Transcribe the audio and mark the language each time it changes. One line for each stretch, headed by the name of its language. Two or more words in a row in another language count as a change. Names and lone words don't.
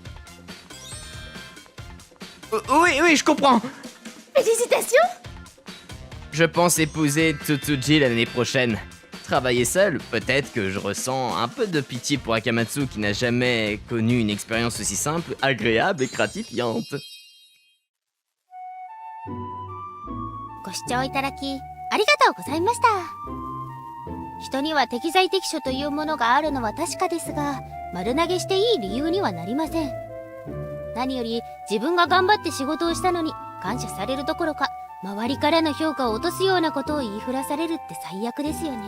French: Oui, je comprends. Félicitations! Je pense épouser Tsutsuji l'année prochaine. Travailler seul, peut-être que je ressens un peu de pitié pour Akamatsu qui n'a jamais connu une expérience aussi simple, agréable et gratifiante.
Japanese: ご視聴いただきありがとうございました。人には適材適所というものがあるのは確かですが、丸投げしていい理由にはなりません。何より自分が頑張って仕事をしたのに感謝されるどころか、周りからの評価を落とすようなことを言いふらされるって最悪ですよね。